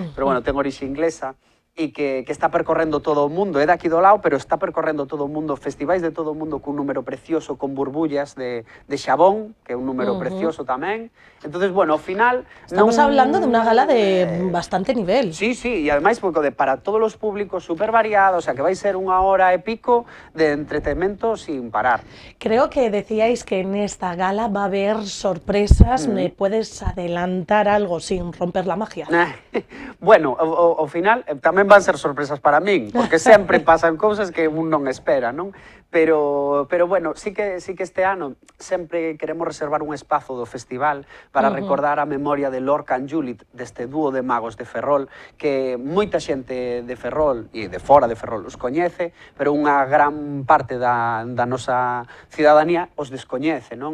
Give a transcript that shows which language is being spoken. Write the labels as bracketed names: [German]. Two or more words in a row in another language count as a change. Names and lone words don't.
[Galician] Pero bueno, ten orixe inglesa. e que está percorrendo todo o mundo, é daqui do lado, pero está percorrendo todo o mundo, festivais de todo o mundo cun número precioso, con burbullas de xabón, que é un número precioso tamén. Entonces, bueno, ao final... [Spanish] Estamos hablando de una gala de bastante nivel. [Galician] Sí, sí, e ademais para todos os públicos super variados, o sea, que vai ser unha hora e pico de entretenimento sin parar. [Spanish] Creo que decíais que en esta gala va a haber sorpresas, ¿me puedes adelantar algo sin romper la magia? Bueno, [Galician] ao final tamén van ser sorpresas para min, porque sempre pasan cousas que un non espera, non? Pero bueno, sí que este ano sempre queremos reservar un espazo do festival para recordar a memoria de Lorca and Juliet, deste dúo de magos de Ferrol, que moita xente de Ferrol e de fora de Ferrol os coñece, pero unha gran parte da nosa cidadanía os descoñece, non?